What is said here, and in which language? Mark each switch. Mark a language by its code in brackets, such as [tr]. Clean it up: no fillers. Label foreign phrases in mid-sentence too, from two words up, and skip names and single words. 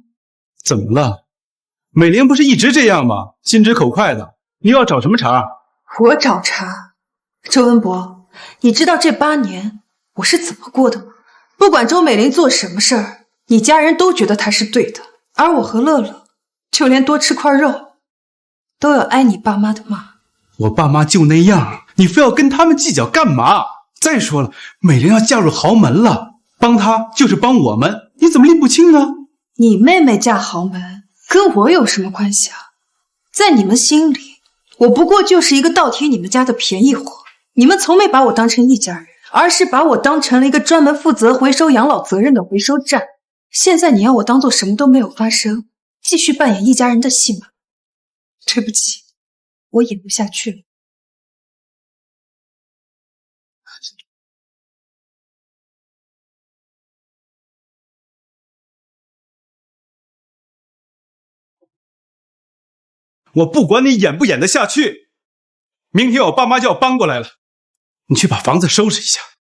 [zh] 怎麼了？美玲不是一直這樣嗎？心直口快的，你又要找什麼茬？我找茬？周文博，你知道這8年我是怎麼過的嗎？不管周美玲做什麼事兒，你家人都覺得她是對的，而我和樂樂，就連多吃塊肉，都要挨你爸媽的罵。我爸媽就那樣，你非要跟他們計較幹嘛？再說了，美玲要嫁入豪門了，幫她就是幫我們，你怎麼拎不清呢？你妹妹嫁豪門，跟我有什麼關係啊？在你們心裡，我不過就是一個倒貼你們家的便宜貨。你們從沒把我當成一家人，而是把我當成了一個專門負責回收養老責任的回收站。現在你要我當做什麼都沒有發生，繼續扮演一家人的戲碼。對不起，我演不下去了。我不管你演不演得下去，明天我爸媽就要搬過來了，你去把房子收拾一下。